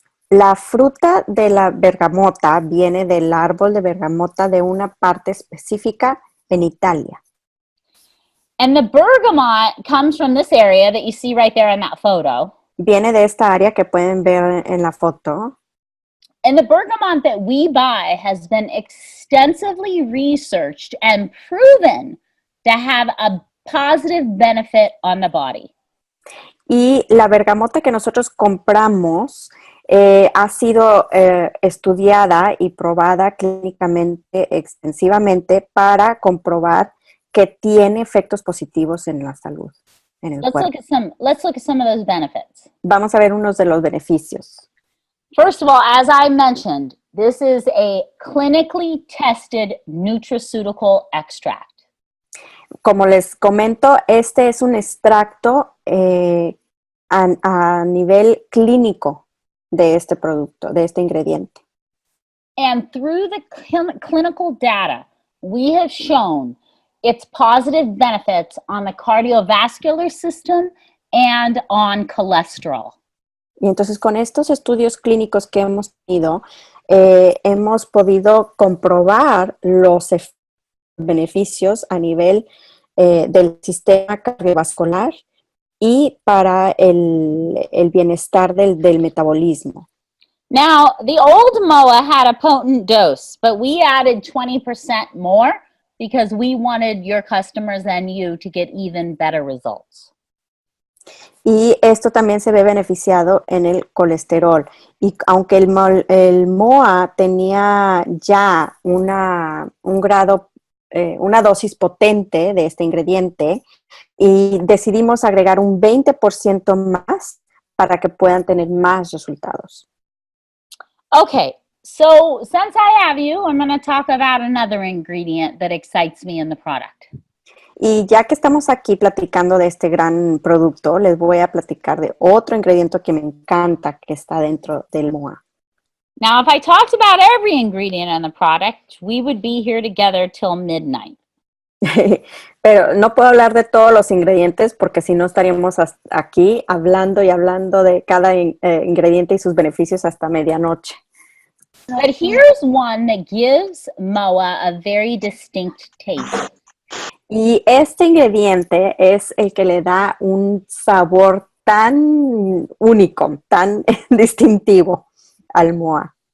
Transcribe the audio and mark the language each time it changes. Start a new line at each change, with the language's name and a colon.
Spanish: La fruta de la bergamota viene del árbol de bergamota de una parte específica en Italia.
English: And the bergamot comes from this area that you see right there in that photo.
Spanish: Viene de esta área que pueden ver en la foto.
English: And the bergamot that we buy has been extensively researched and proven to have a positive benefit on the body.
Spanish: Y la bergamota que nosotros compramos ha sido estudiada y probada clínicamente extensivamente para comprobar que tiene efectos positivos en la salud, en el cuerpo.
English: Let's look at some of those benefits.
Spanish: Vamos a ver unos de los beneficios.
English: First of all, as I mentioned, this is a clinically tested nutraceutical extract.
Spanish: Como les comento, este es un extracto a nivel clínico de este producto, de este ingrediente.
English: And through the clinical data, we have shown its positive benefits on the cardiovascular system and on cholesterol.
Spanish: Y entonces con estos estudios clínicos que hemos tenido, hemos podido comprobar los beneficios a nivel del sistema cardiovascular y para el bienestar del metabolismo.
English: Now, the old MOA had a potent dose, but we added 20% more because we wanted your customers and you to get even better results.
Spanish: Y esto también se ve beneficiado en el colesterol. Y aunque el MOA tenía ya una dosis potente de este ingrediente, y decidimos agregar un 20% más para que puedan tener más resultados.
English: Okay, so since I have you, I'm going to talk about another ingredient that excites me in the product.
Spanish: Y ya que estamos aquí platicando de este gran producto, les voy a platicar de otro ingrediente que me encanta que está dentro del MOA.
English: Now, if I talked about every ingredient in the product, we would be here together till midnight.
Spanish: Pero no puedo hablar de todos los ingredientes porque si no estaríamos aquí hablando y hablando de cada ingrediente y sus beneficios hasta medianoche.
English: But here's one that gives MOA a very distinct taste.
Spanish: Y este ingrediente es el que le da un sabor tan único, tan distintivo al MOA.